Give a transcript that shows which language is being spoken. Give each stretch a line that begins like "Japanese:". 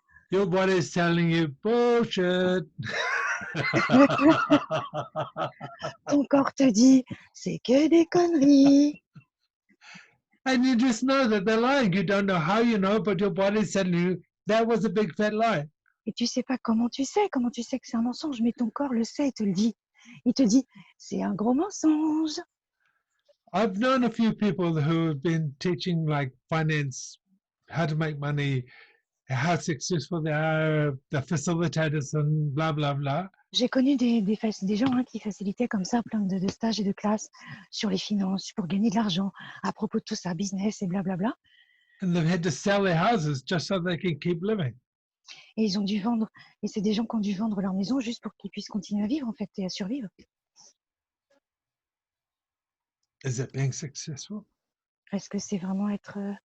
English: your body is telling you bullshit.
French: ton corps te dit c'est que des conneries.
English: And you just know that they're lying. You don't know how you know, but your body is telling you that was a big fat lie.
French: Et tu sais pas comment tu sais que c'est un mensonge, mais ton corps le sait et te le dit. Il te dit c'est un gros mensonge.
English: I've known a few people who have been teaching like finance, how to make money, how successful they are, the facilitators and blah, blah, blah.
French: J'ai connu des gens qui facilitaient comme ça plein de stages et de classes sur les finances, pour gagner de l'argent, à propos de tout ça, business et blablabla.
English: And they've had to sell their houses just so they can keep living.
French: Et ils ont dû vendre, et c'est des gens qui ont dû vendre leur maison juste pour qu'ils puissent continuer à vivre en fait et à survivre.
English: Is it being successful?
French: Est-ce que c'est vraiment être...